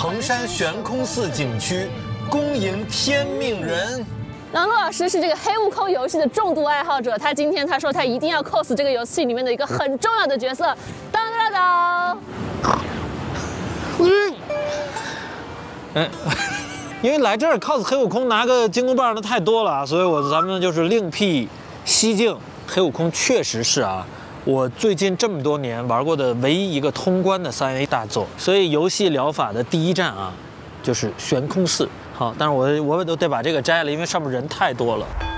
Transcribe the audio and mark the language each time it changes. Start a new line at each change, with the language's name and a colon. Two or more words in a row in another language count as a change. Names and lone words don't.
Chinese: 衡山悬空寺景區恭迎天命人。郎中老師是這個黑悟空遊戲的重度愛好者，今天他說他一定要 cos 這個遊戲裡面的一個很重要的角色。當當當。因為來這兒 cos 黑悟空拿個金箍棒的太多了，所以咱們就是另闢蹊徑。黑悟空確實是啊，我最近這麼多年玩過的唯一一個通關的3A 大作。所以遊戲療法的第一站啊，就是悬空寺。好，但是我都得把這個摘了，因為上面人太多了。